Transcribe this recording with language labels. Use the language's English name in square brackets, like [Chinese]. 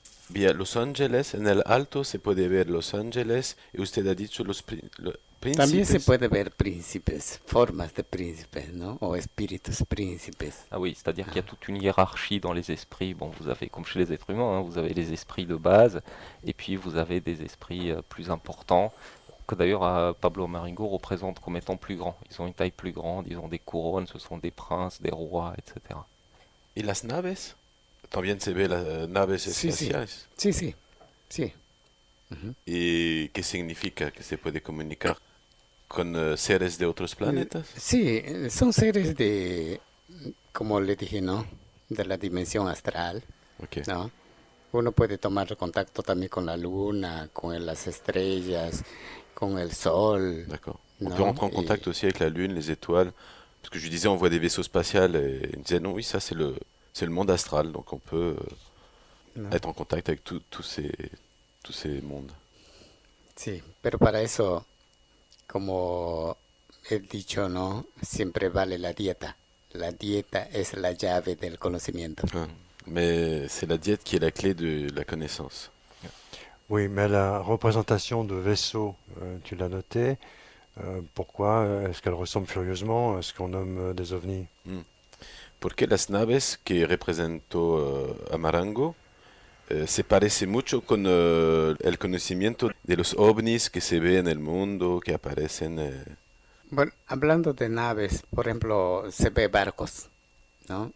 [Spanish] Via Los Angeles, en el alto se puede ver Los Angeles, y usted ha dicho los príncipes. También se puede ver príncipes, formas de príncipes, ¿no? O espíritus príncipes. [French] Ah oui, c'est-à-dire qu'il y a toute une hiérarchie dans les esprits. Bon, vous avez, comme chez les êtres humains, hein, vous avez les esprits de base, et puis vous avez des esprits plus importants, que d'ailleurs Pablo Amaringo représente comme étant plus grands. Ils ont une taille plus grande, ils ont des couronnes, ce sont des princes, des rois, etc. [Spanish] ¿Y las naves? También se ve las naves Sí, sí. espaciales. Sí, sí, sí. ¿Y qué significa que se puede comunicar con seres de otros planetas? Sí, son seres de, como le dije, ¿no? De la dimensión astral, [French] Ok. [Spanish] ¿no? Uno puede tomar contacto también con la luna, con las estrellas, con el sol. [French] D'accord. On Non, peut rentrer en et- contact aussi avec la Lune, les étoiles. Parce que je lui disais, on voit des vaisseaux spatials, et il me disait, non, oui, ça c'est le monde astral, donc on peut [Spanish] ¿no? [French] être en contact avec tous ces mondes. [Spanish] Sí, pero para eso, como he dicho, ¿no? Siempre vale la dieta. La dieta es la llave del conocimiento. [French] Ouais. Mais c'est la diète qui est la clé de la connaissance. Oui, mais la représentation de vaisseaux, tu l'as noté. Pourquoi est-ce qu'elle ressemble furieusement à ce qu'on nomme des ovnis? [Spanish] Porque las naves que representó Amarango se parece mucho con el conocimiento de los ovnis que se ve en el mundo, que aparecen. Bueno, hablando de naves, por ejemplo, se ve barcos, ¿no?